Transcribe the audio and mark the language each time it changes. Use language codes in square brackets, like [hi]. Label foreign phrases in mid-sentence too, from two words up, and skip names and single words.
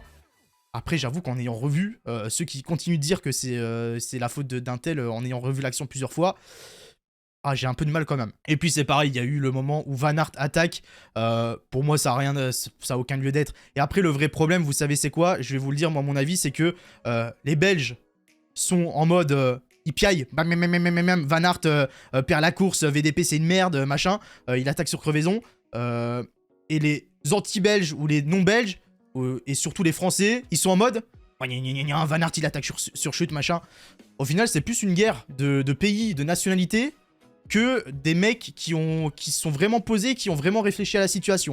[fr] Après, j'avoue qu'en ayant revu, ceux qui continuent de dire que c'est la faute d'un tel en ayant revu l'action plusieurs fois, j'ai un peu de mal quand même. Et puis c'est pareil, il y a eu le moment où Van Aert attaque. Pour moi, ça a aucun lieu d'être. Et après, le vrai problème, vous savez c'est quoi? Je vais vous le dire, moi, mon avis, c'est que les Belges sont en mode... ils piaillent. Van Aert perd la course, VDP c'est une merde, machin. Il attaque sur crevaison. Et les anti-belges ou les non-belges, et surtout les Français, ils sont en mode Van Aert il attaque sur chute, machin. Au final, c'est plus une guerre de pays, de nationalités, que des mecs qui se sont vraiment posés, qui ont vraiment réfléchi à la situation.